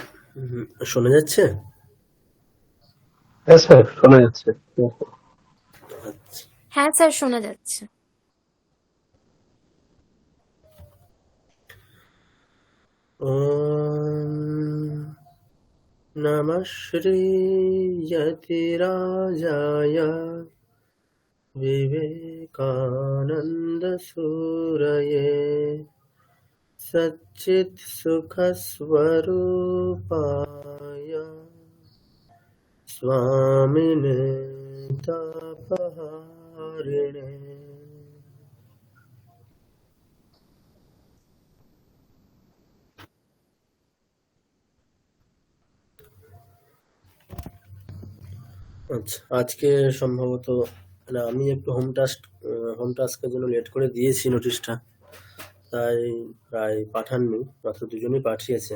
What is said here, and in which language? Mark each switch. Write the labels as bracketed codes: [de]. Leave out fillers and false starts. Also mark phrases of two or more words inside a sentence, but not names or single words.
[bn] শোনা যাচ্ছে? হ্যাঁ স্যার, শোনা যাচ্ছে। আচ্ছা। হ্যাঁ স্যার, শোনা যাচ্ছে। [sa] ওম নমঃ শ্রীয়তিরাজায় विवेकानंद सूरये सच्चित् सुख स्वरूपाय स्वामिने तापहारिणे। [bn] আচ্ছা, আজকে সম্ভবত মানে আমি একটু [en] home task-er [bn] জন্য লেট করে দিয়েছি নোটিশটা, তাই প্রায় পাঠাননি, মাত্র দুজনই পাঠিয়েছে।